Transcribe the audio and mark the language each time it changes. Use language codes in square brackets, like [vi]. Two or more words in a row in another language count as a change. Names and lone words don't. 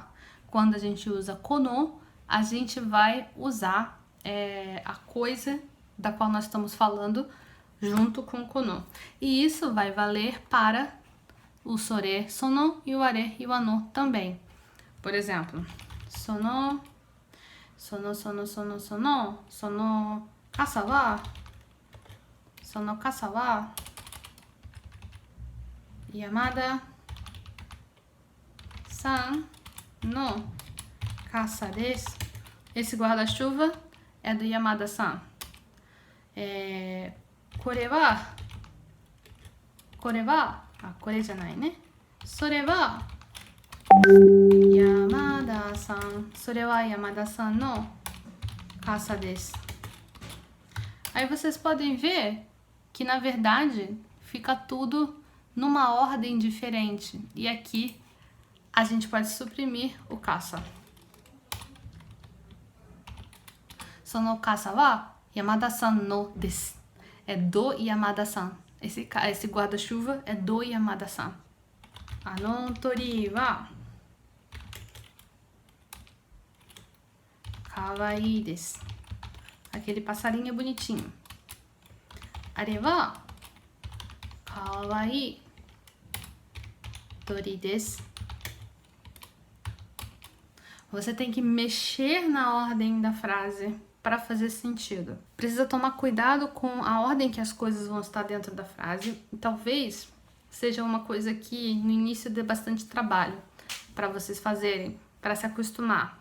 [pt] Quando a gente usa kono, a gente vai usar a coisa da qual nós estamos falando junto com o kono. E isso vai valer para o sore, sono e o are e o ano também. Por exemplo, [ja] その傘は山田さんの傘です. [pt] Esse guarda-chuva é do Yamada-san. Kore já não, né? [ja] それは山田さん. それは山田さんの傘です. [pt] Aí vocês podem ver que, na verdade, fica tudo numa ordem diferente. E aqui a gente pode suprimir o kasa. [ja] その傘は山田さんのです. [pt] É do Yamada-san. Esse guarda-chuva é do Yamada-san. [ja] あの鳥は可愛いです. [pt] Aquele passarinho é bonitinho. [ja] あれは可愛い鳥です. [pt] Você tem que mexer na ordem da frase para fazer sentido. Precisa tomar cuidado com a ordem que as coisas vão estar dentro da frase. E talvez seja uma coisa que no início dê bastante trabalho para vocês fazerem, para se acostumar.